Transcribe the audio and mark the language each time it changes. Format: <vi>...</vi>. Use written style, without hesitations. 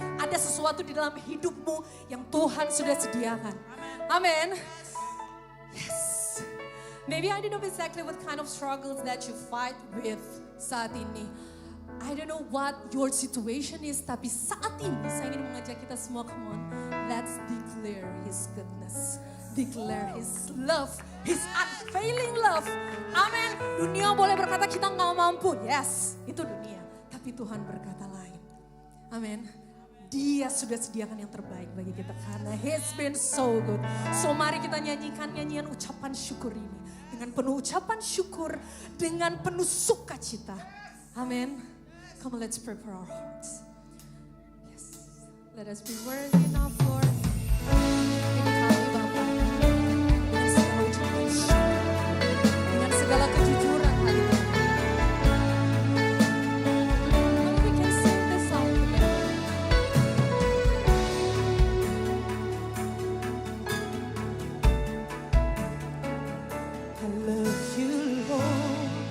<id>Ada sesuatu di dalam hidupmu yang Tuhan sudah sediakan.</id> <en>Amen. Yes. Maybe I don't know exactly what kind of struggles that you fight with</en> <id>saat ini.</id> <en>I don't know what your situation is,</en> <id>tapi saat ini saya ingin mengajak kita semua,</id> <en>come on, let's declare His goodness, declare His love, His unfailing love. Amin.</en> <id>Dunia boleh berkata kita nggak mampu, yes, itu dunia. Tapi Tuhan berkata lain. Amin. Dia sudah sediakan yang terbaik bagi kita karena</id> <en>He's been so good.</en> <id>So mari kita nyanyikan nyanyian ucapan syukur ini dengan penuh ucapan syukur, dengan penuh sukacita. Amin.</id> <en>Come on, let's prepare our hearts. Yes, let us be worthy enough, Lord.</en> <id>Ini kami Bapa, dengan segala ucapan syukur, dengan segala kejujuran hari ini.</id> <en>Maybe we can sing this song together. I love you, Lord.</en>